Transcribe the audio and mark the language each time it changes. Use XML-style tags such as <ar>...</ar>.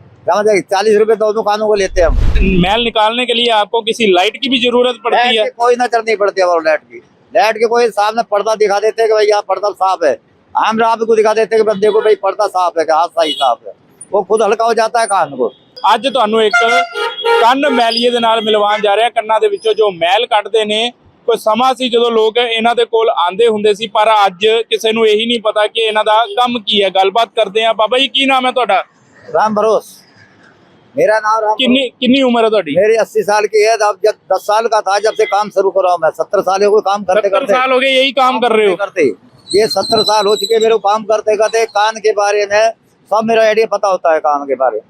<hi>समझे, 40 रुपए दोनों कानों को लेते हैं हम। मैल निकालने के लिए आपको किसी लाइट की भी जरूरत पड़ती है? कोई नजर नहीं पड़ती है लाइट की कोई सामने पर्दा दिखा देते हैं कि भाई यहाँ पर्दा साफ है। हम आप को दिखा देते हैं कि बंदे को भाई पर्दा साफ है, हाथ सही साफ है, वो खुद हल्का हो जाता है कान को।</hi> <pa>ਅੱਜ ਤੁਹਾਨੂੰ ਇੱਕ ਕੰਨ ਮੈਲੀਏ ਦੇ ਨਾਲ ਮਿਲਵਾਉਣ ਜਾ ਰਿਹਾ। ਕੰਨਾਂ ਦੇ ਵਿੱਚੋਂ ਜੋ ਮੈਲ ਕੱਢਦੇ ਨੇ, ਕੋਈ ਸਮਾਂ ਸੀ ਜਦੋਂ ਲੋਕ ਇਹਨਾਂ ਦੇ ਕੋਲ ਆਂਦੇ ਹੁੰਦੇ ਸੀ, ਪਰ ਅੱਜ ਕਿਸੇ ਨੂੰ ਇਹੀ ਨਹੀਂ ਪਤਾ ਕਿ ਇਹਨਾਂ ਦਾ ਕੰਮ ਕੀ ਹੈ। ਗੱਲਬਾਤ ਕਰਦੇ ਆ। ਬਾਬਾ ਜੀ ਕੀ ਨਾਮ ਹੈ ਤੁਹਾਡਾ?</pa> <hi>राम भरोस मेरा नाम राम। कितनी उम्र है</hi> <pa>ਤੁਹਾਡੀ?</pa> <hi>मेरी 80 साल की है। अब जब 10 साल का था जब से काम शुरू कर रहा हूँ मैं। 70 साल हो गए काम करते 70 साल हो गए यही काम कर रहे हो? करते ये 70 साल हो चुके मेरे को काम करते करते। कान के बारे में सब मेरा आइडिया पता होता है, कान के बारे में</hi>